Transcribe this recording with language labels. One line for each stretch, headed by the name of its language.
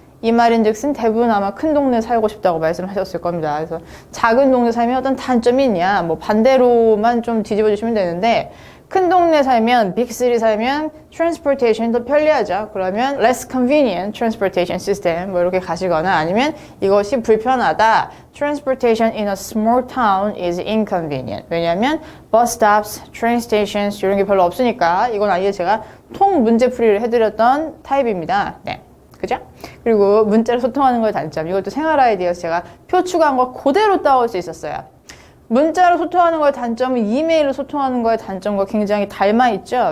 Korean: 이 말인즉슨 대부분 아마 큰 동네 살고 싶다고 말씀하셨을 겁니다. 그래서 작은 동네 살면 어떤 단점이 있냐? 반대로만 좀 뒤집어 주시면 되는데 큰 동네 살면, 빅시티 살면 transportation 더 편리하죠. 그러면
English: less convenient transportation system
Korean: 이렇게 가시거나 아니면 이것이 불편하다.
English: transportation in a small town is inconvenient.
Korean: 왜냐하면
English: bus stops, train stations
Korean: 이런 게 별로 없으니까 이건 아예 제가 통 문제풀이를 해드렸던 타입입니다. 네. 그죠? 그리고 문자로 소통하는 거의 단점. 이것도 생활 아이디어에서 제가 표 추가한 거 그대로 따올 수 있었어요. 문자로 소통하는 거의 단점은 이메일로 소통하는 거의 단점과 굉장히 닮아있죠.